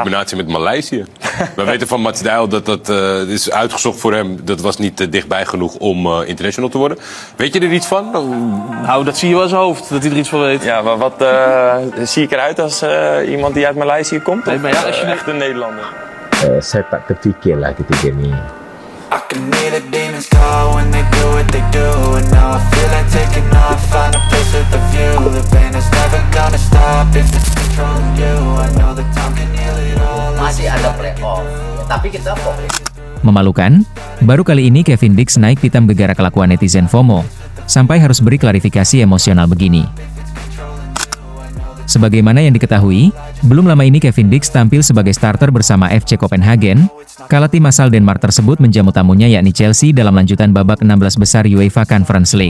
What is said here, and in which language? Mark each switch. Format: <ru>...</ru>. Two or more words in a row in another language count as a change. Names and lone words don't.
<nl>combinatie met Maleisië. We weten van Mats Dijl dat het is uitgezocht voor hem. Dat was niet dichtbij genoeg om international te worden. Weet je er iets van? Nou, dat zie je wel in zijn hoofd, dat hij er iets van weet. Ja, maar wat zie ik eruit als iemand die uit Maleisië komt? Nee, maar ja, als je Echt een Nederlander.</nl> <ms>Saya tak terfikir lah ketika ni.</ms> <en>I can hear the demons call when they do what they do. And now I feel like taking off, find a place with a view. The pain is never gonna stop if it's controlling you. I know that time can heal it all.</en> <id>Masih ada playoff, tapi kita fokus. Memalukan, baru kali ini Kevin Dix naik pitam gegara kelakuan netizen FOMO, sampai harus beri klarifikasi emosional begini. Sebagaimana yang diketahui, belum lama ini Kevin Dix tampil sebagai starter bersama FC Copenhagen, kala tim asal Denmark tersebut menjamu tamunya yakni Chelsea dalam lanjutan babak 16 besar UEFA Conference League.</id>